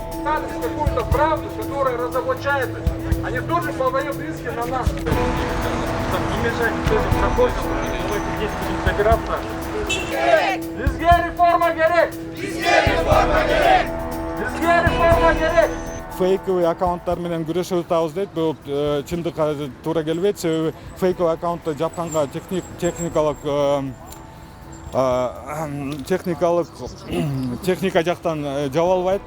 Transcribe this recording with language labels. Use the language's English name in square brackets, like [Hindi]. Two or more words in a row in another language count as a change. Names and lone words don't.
[Russian] показывать какую-то правду, которая разоблачает их. Они тоже подают иски на нас. Не мешайте тоже проходим, давайте здесь будем собираться. [Kyrgyz] Бізге реформа керек! Бізге реформа керек! Фейковый аккаунттар менен күрөшүп атабыз дейт. Бул чындыкка туура келбейт. Себеби фейковый аккаунтты жапканга техника жактан жаба албайт.